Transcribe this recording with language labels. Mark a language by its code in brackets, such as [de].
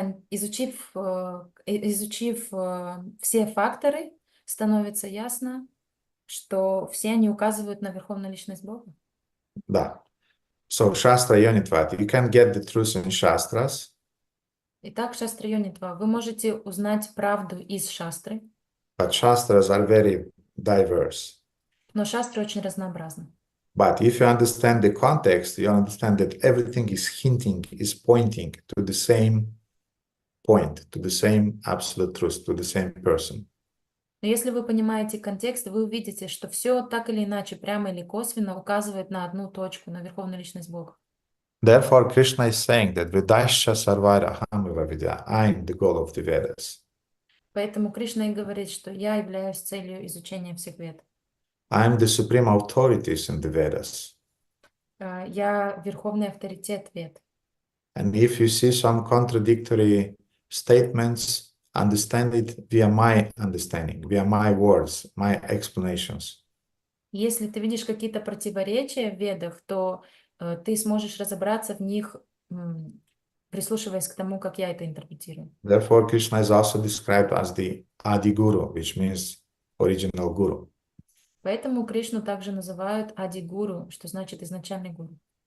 [ru] Изучив все факторы, становится ясно, что все они указывают на Верховную Личность Бога. Да. [en] So Shastra Yonitvat, you can get the truth in Shastras. [ru] Итак, Шастра Йонитва, вы можете узнать правду из Шастры, [en] but Shastras are very diverse. [ru] но Шастра очень разнообразна. [en] But if you understand the context, you understand that everything is hinting, is pointing to the same point, to the same absolute truth, to the same person. [ru] Но если вы понимаете контекст, вы увидите, что все так или иначе, прямо или косвенно, указывает на одну точку, на Верховную Личность Бога. [en] Therefore, Krishna is saying that [sa] Vedasya Sarvara Ahamiva Vidya, [en] I am the goal of the Vedas. [ru] Поэтому Кришна и говорит, что я являюсь целью изучения всех вед. [en] I am the supreme authorities in the Vedas. [ru] Я верховный авторитет вед. [en] And if you see some contradictory statements, understand it via my understanding, via my words, my explanations. [ru] Если ты видишь какие-то противоречия в ведах, то ты сможешь разобраться в них, прислушиваясь к тому, как я это интерпретирую. [en] Therefore, Krishna is also described as the Adi Guru, which means original Guru. [ru] Поэтому Кришну также называют Ади-гуру, что значит изначальный гуру.